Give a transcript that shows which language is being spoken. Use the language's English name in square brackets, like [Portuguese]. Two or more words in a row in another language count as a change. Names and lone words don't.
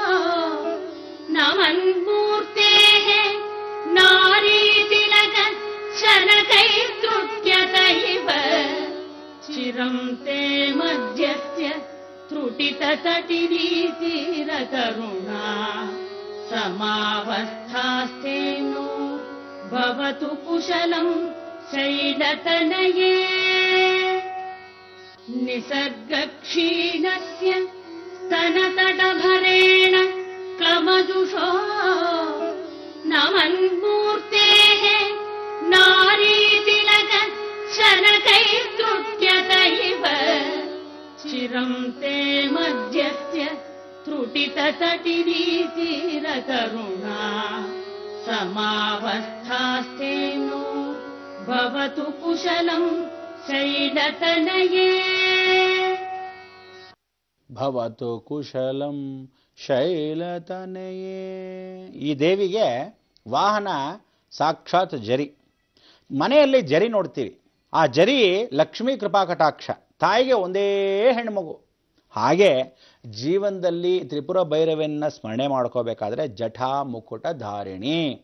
[Sanskrit] ನಮನ್ಮೂರ್ತೆಃ ನಾರೀತಿಲಕ ಶನಕೈತ್ರುಟ್ಯತ ಇವ ಚಿರಂ ತೇ ಮಧ್ಯಸ್ಯ ತ್ರುಟಿತತಟಿರೀತಿರತರುಣಾ ಸಮಾವಸ್ಥಾಸ್ಥೇನೋ ಭವತು ಕುಶಲಂ ಶೈಲತನಯೇ. ನಿಸರ್ಗ ಕ್ಷೀಣಸ್ಯ स्तनतटभरेण क्लमजुषो नमन्मूर्तेः नारीतिलक शनकैर्त्रुट्यत इव चिरं ते मध्यस्य त्रुटिततटिनीतिरकरुणा समावस्थास्तेनो भवतु कुशलं शैलतनये ಭವತು ಕುಶಲಂ ಶೈಲತನಯೇ. [Kannada] ಈ ದೇವಿಗೆ ವಾಹನ ಸಾಕ್ಷಾತ್ ಜರಿ. ಮನೆಯಲ್ಲಿ ಜರಿ ನೋಡ್ತೀವಿ, ಆ ಜರಿ ಲಕ್ಷ್ಮೀ ಕೃಪಾ ಕಟಾಕ್ಷ, ತಾಯಿಗೆ ಒಂದೇ ಹೆಣ್ಮಗು. ಹಾಗೆ ಜೀವನದಲ್ಲಿ ತ್ರಿಪುರ ಭೈರವಿಯನ್ನ ಸ್ಮರಣೆ ಮಾಡ್ಕೋಬೇಕಾದ್ರೆ ಜಠಾ ಮುಕುಟ ಧಾರಿಣಿ.